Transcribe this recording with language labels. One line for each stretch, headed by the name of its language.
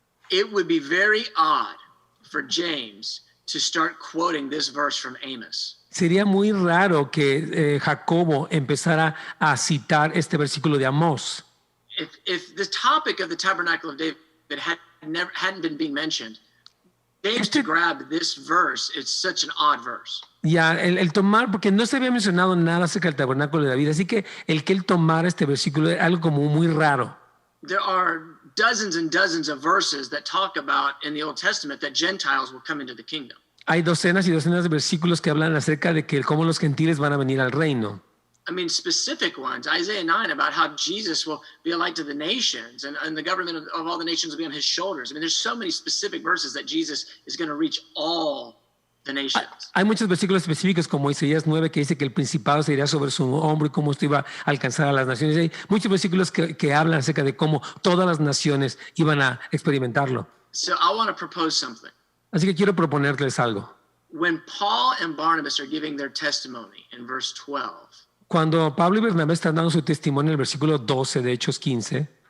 English: It would be very odd for James to start quoting this verse from Amos.
Spanish: Sería muy raro que Jacobo empezara a citar este versículo de Amós.
English: If the topic of the tabernacle of David hadn't been being mentioned, James to grab this verse, it's such an odd verse.
Spanish: Ya, el tomar, porque no se había mencionado nada acerca del tabernáculo de David, así que el que él tomara este versículo es algo como muy raro.
English: There are dozens and dozens of verses that talk about in the Old Testament that Gentiles will come into the kingdom.
Spanish: Hay docenas y docenas de versículos que hablan acerca de que cómo los gentiles van a venir al reino.
English: I mean, specific ones. Isaiah 9 about how Jesus will be a light to the nations and the government of all the nations will be on his shoulders. I mean, there's so many specific verses that Jesus is going to reach all the nations.
Spanish: Hay muchos versículos específicos como Isaías 9 que dice que el principado se irá sobre su hombro y cómo esto iba a alcanzar a las naciones. Hay muchos versículos que hablan acerca de cómo todas las naciones iban a experimentarlo.
English: So I want to propose something.
Spanish: Así que quiero proponerles algo.
English: When Paul and Barnabas are giving their testimony in verse 12,
Spanish: cuando Pablo y Bernabé están dando su testimonio en el versículo 12 de Hechos 15,